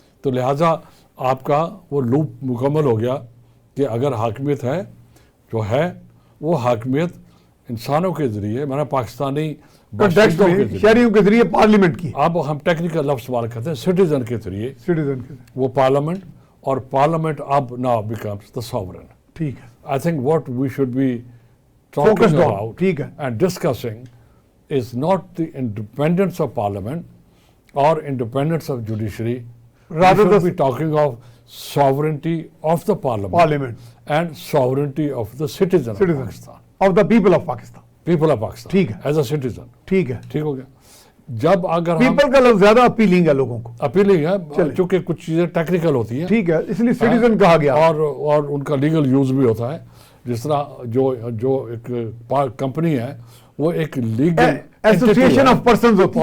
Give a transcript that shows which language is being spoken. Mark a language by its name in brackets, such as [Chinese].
[Urdu] تو لہٰذا آپ کا وہ لوپ مکمل ہو گیا کہ اگر حاکمیت ہے جو ہے وہ حاکمیت انسانوں کے ذریعے، میں نے پاکستانی شہریوں کے ذریعے پارلیمنٹ کی. اب ہم ٹیکنیکل لفظ استعمال کرتے ہیں سٹیزن کے ذریعے. سٹیزن کے وہ پارلیمنٹ، اور پارلیمنٹ اب [English] Now becomes the sovereign. [Urdu] ٹھیک ہے. [English] I think what we should be talking about and discussing is not the independence of parliament or independence of judiciary. Rather we should be talking of sovereignty of the parliament and sovereignty of the citizen of Pakistan. Of the people of Pakistan. People of Pakistan. [Urdu] ٹھیک ہے. [English] As a citizen. [Urdu] ٹھیک ہے. ٹھیک ہو گیا. جب اگر people کا لفظ زیادہ اپیلنگ ہے لوگوں کو. اپیلنگ ہے چونکہ کچھ چیزیں ٹیکنیکل ہوتی ہیں. ٹھیک ہے، اس لیے سٹیزن کہا گیا. اور ان کا لیگل یوز بھی ہوتا ہے. جس طرح جو ایک کمپنی ہے وہ ایک لیگل ایسوسیشن آف پرسنز ہوتی ہے